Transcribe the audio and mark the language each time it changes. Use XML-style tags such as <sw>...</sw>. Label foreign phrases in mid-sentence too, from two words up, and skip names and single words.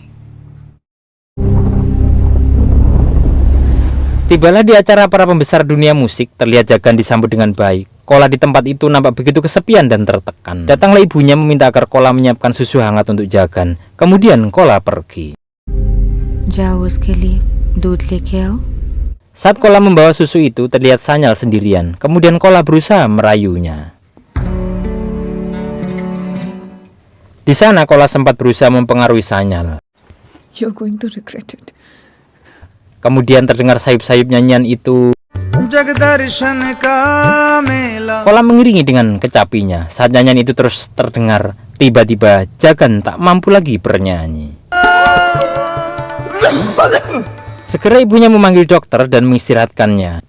<id>Tibalah di acara para pembesar dunia musik, terlihat Jagan disambut dengan baik. Kola di tempat itu nampak begitu kesepian dan tertekan. Datanglah ibunya meminta agar Kola menyiapkan susu hangat untuk Jagan. Kemudian Kola pergi.</id> <hi>जाओ उसके लिए दूध लेके आओ.</hi> <id>Saat Kola membawa susu itu, terlihat Sanyal sendirian. Kemudian Kola berusaha merayunya. Di sana Kola sempat berusaha mempengaruhi Sanyal.</id> <en>You're going to regret it.</en> <id>Kemudian terdengar sayup-sayup nyanyian itu. Kola mengiringi dengan kecapinya. Saat nyanyian itu terus terdengar, tiba-tiba Jagan tak mampu lagi bernyanyi. Segera ibunya memanggil dokter dan mengistirahatkannya.</id>